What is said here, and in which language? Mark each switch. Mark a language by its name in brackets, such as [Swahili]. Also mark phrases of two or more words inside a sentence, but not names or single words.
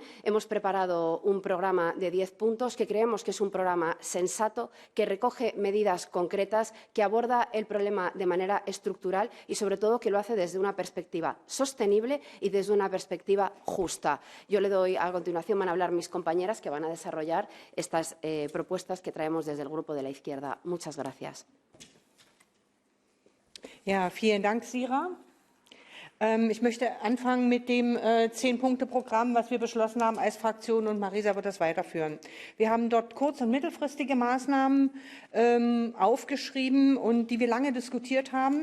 [Spanish] Hemos preparado un programa de 10 puntos que creemos que es un programa sensato, que recoge medidas concretas, que aborda el problema de manera estructural y, sobre todo, que lo hace desde una perspectiva sostenible y desde una perspectiva justa. Yo le doy, a continuación van a hablar mis compañeras que van a desarrollar estas propuestas que traemos desde el Grupo de la Izquierda. Muchas gracias. [German] Ja, vielen Dank, Sira. Ich möchte anfangen mit dem 10-Punkte-Programm, was wir beschlossen haben als Fraktion, und Marisa wird das weiterführen. Wir haben dort kurz- und mittelfristige Maßnahmen aufgeschrieben, und die wir lange diskutiert haben.